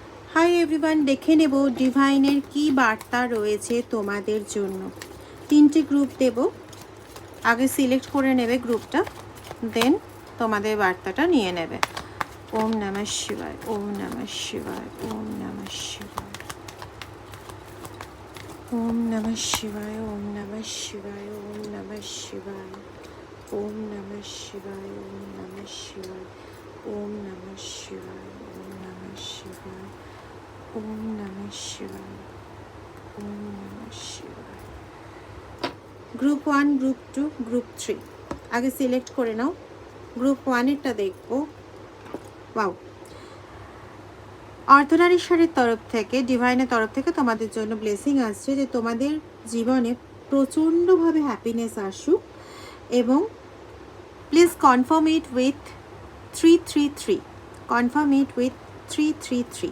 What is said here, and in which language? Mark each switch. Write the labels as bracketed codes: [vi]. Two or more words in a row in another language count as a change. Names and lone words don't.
[en] Hi everyone, [bn] দেখে নেব ডিভাইনের কি বার্তা রয়েছে তোমাদের জন্য। তিনটে গ্রুপ দেব, আগে সিলেক্ট করে নেবে গ্রুপটা, দেন তোমাদের বার্তাটা নিয়ে নেবে। [sa] ওম নমঃ শিবায়, ওম নমঃ শিবায়, ওম নমঃ শিবায়, ওম নমঃ শিবায়, ওম নমঃ শিবায়, ওম নমঃ শিবায়, ওম নমঃ শিবায়, ওম নমঃ শিবায়, ওম নমঃ শিবায়, ওম নমঃ শিবায়, ওম নমঃ শিবায়, ওম নমঃ শিবায়। [bn] গ্রুপ 1, গ্রুপ 2, গ্রুপ 3 আগে সিলেক্ট করে নাও। গ্রুপ 1-এরটা দেখবো। ওয়াও, অর্ধনারীশ্বরের তরফ থেকে, ডিভাইনের তরফ থেকে তোমাদের জন্য ব্লেসিং আসছে যে তোমাদের জীবনে প্রচণ্ডভাবে হ্যাপিনেস আসুক এবং [en] please confirm it with 333, confirm it with 333, [bn] কনফার্ম ইট উইথ 333।